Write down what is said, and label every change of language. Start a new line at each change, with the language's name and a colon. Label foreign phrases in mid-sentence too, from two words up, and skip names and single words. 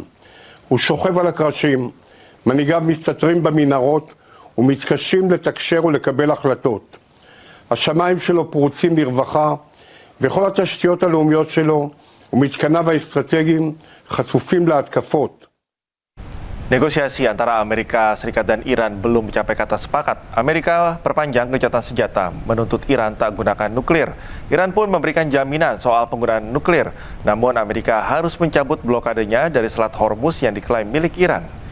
Hebrew: הוא שוכב על הקרשים, מנהיגיו מסתתרים במנהרות ומתקשים לתקשר ולקבל החלטות. השמיים שלו פרוצים לרווחה וכל התשתיות הלאומיות שלו ומתקניו האסטרטגיים חשופים להתקפות.
Indonesian: Negosiasi antara Amerika Serikat dan Iran belum mencapai kata sepakat. Amerika perpanjang gencatan senjata, menuntut Iran tak gunakan nuklir. Iran pun memberikan jaminan soal penggunaan nuklir. Namun Amerika harus mencabut blokadenya dari Selat Hormuz yang diklaim milik Iran.